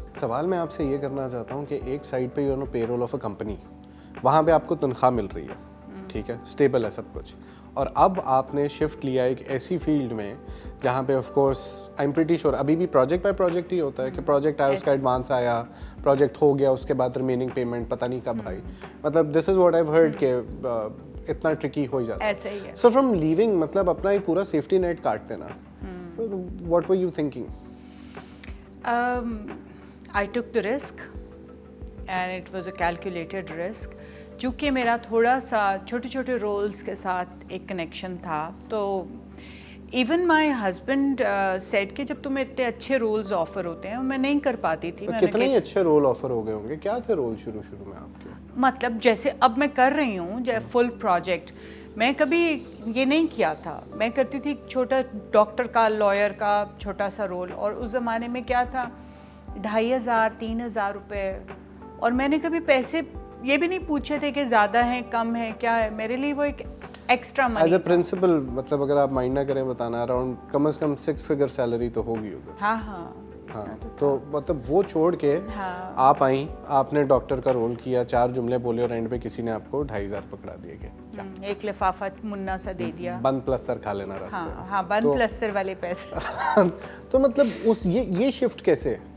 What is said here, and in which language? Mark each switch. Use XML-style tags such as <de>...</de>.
<ur>سوال میں آپ سے یہ کرنا چاہتا ہوں کہ ایک سائڈ پہ</ur> <en>you know payroll of a company,</en> <ur>وہاں پہ آپ کو تنخواہ مل رہی ہے, ٹھیک ہے, اسٹیبل ہے سب کچھ, اور اب آپ نے شفٹ لیا ایک ایسی فیلڈ میں جہاں پہ</ur> <en>of course I am pretty sure</en> <ur>ابھی بھی پروجیکٹ بائی پروجیکٹ ہی ہوتا ہے کہ پروجیکٹ آیا اس کا ایڈوانس آیا, پروجیکٹ ہو گیا, اس کے بعد ریمیننگ پیمنٹ پتہ نہیں کب آئی. مطلب</ur> <en>this is what I heard</en> <ur>کہ اتنا ٹرکی ہو جاتا ہے. سو فرام لیونگ مطلب اپنا ایک پورا سیفٹی نیٹ کاٹ دینا.</ur> <en>What were you thinking? I took the risk and it was a calculated risk.</en> <ur>چونکہ میرا تھوڑا سا چھوٹے چھوٹے رولز کے ساتھ ایک کنیکشن تھا, تو</ur> <en>even my husband said</en> <ur>کہ جب تمہیں اتنے اچھے رولز آفر ہوتے ہیں, میں نہیں کر پاتی تھی. کتنے ہی اچھے رول آفر ہو گئے ہوں گے, کیا تھے رول شروع میں آپ کے؟ مطلب جیسے اب میں کر رہی ہوں فل پروجیکٹ, میں کبھی یہ نہیں کیا تھا. میں کرتی تھی چھوٹا ڈاکٹر کا, لائر کا چھوٹا سا رول, اور اس زمانے میں کیا تھا 2500 3000 روپے, اور میں نے کبھی پیسے یہ بھی نہیں پوچھے تھے کہ زیادہ ہیں کم ہیں کیا ہے, میرے لیے وہ ایک extra money. As a principle مطلب اگر آپ مائنڈ نہ کریں بتانا, اراؤنڈ کم از کم 6 فگر سیلری تو ہوگی ادھر. ہاں, تو مطلب وہ چھوڑ کے آپ آئیں, آپ نے ڈاکٹر کا رول کیا, 4 جملے بولے اور اینڈ پہ کسی نے آپ کو 2500 پکڑا دیے گئے, ایک لفافہ منا سا دے دیا, بند پلستر کھا لینا راستے. ہاں بند پلستر والے پیسے. تو مطلب یہ شفٹ کیسے</ur>